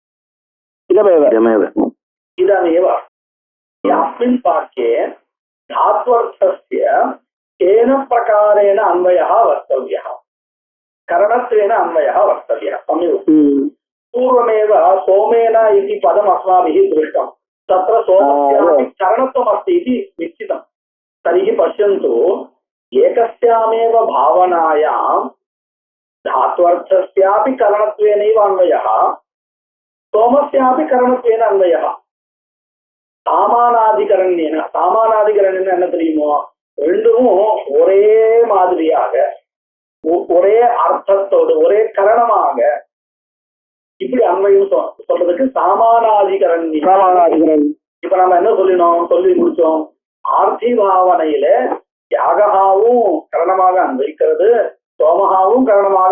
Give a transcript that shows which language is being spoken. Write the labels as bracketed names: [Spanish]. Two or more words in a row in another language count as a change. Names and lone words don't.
[Sanskrit] इदमेव अस्मिन् वाक्ये धात्वर्थस्य केन प्रकारेण अन्वयः वक्तव्यः करणत्वेन अन्वयः वक्तव्यः सम्यक् पूर्वमेव सोमेन इति पदम् अस्माभिः दृष्टं तत्र सोमस्यापि करणत्वम् अस्ति इति निश्चितं तर्हि पश्यन्तु एकस्यामेव भावनायां धात्वर्थस्यापि करणत्वेनैव अन्वयः सोमस्यापि करणत्वेन अन्वयः सामानाधिकरण्येन [Tamil] என்ன தெரியுமோ ரெண்டும் ஒரே மாதிரியாக ஒரே அர்த்தத்தோடு ஒரே கரணமாக இப்படி அன்வயம் சொல்றதுக்கு சாமானாதிகரண்யம் இப்ப நம்ம என்ன சொல்லி முடிச்சோம் ஆர்த்தி பாவனையில யாகாவும் கரணமாக அன்வயிக்கிறது சோமகாவும் கரணமாக